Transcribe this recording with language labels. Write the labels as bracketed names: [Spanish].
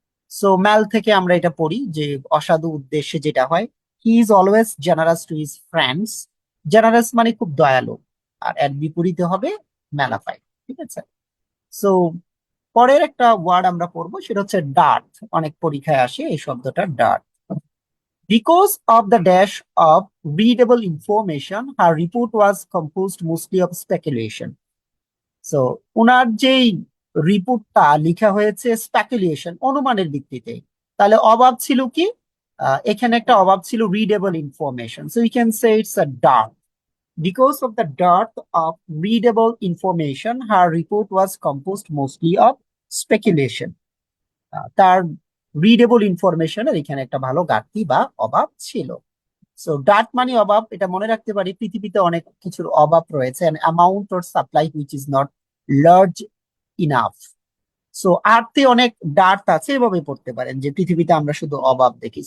[Bangla] So ম্যাল থেকে আমরা এটা পড়ি যে অসাধু উদ্দেশ্যে যেটা হয়, [English] He is always generous to his friends. [Bangla] Generous মানে খুব দয়ালু, আর এর বিপরীতে হবে ম্যালাফাইড, ঠিক আছে। সো পরের একটা ওয়ার্ড আমরা পড়বো, সেটা হচ্ছে ডার্ট। অনেক পরীক্ষায় আসে এই শব্দটা, dirt. [English] Because of the dash of readable information, her report was composed mostly of speculation. [Bangla] So, উনার যেই রিপোর্টটা লেখা হয়েছে স্পেকুলেশন, অনুমানের ভিত্তিতে, তাহলে অভাব ছিল কি? এখানে একটা অভাব ছিল readable information. [English] So you can say it's a dearth. Because of the dearth of readable information, her report was composed mostly of speculation. [Bangla] তার রিডেবল ইনফরমেশনের এখানে একটা ভালো ঘাটতি বা অভাব ছিল। সো ডার্ট মানে অভাব, এটা মনে রাখতে পারি, পৃথিবীতে অনেক কিছুর অভাব রয়েছে, [English] Amount or supply which is not large enough. [Bangla] So আর্থে অনেক ডার্ট আছে, এভাবে পড়তে পারেন যে পৃথিবীতে আমরা শুধু অভাব দেখি।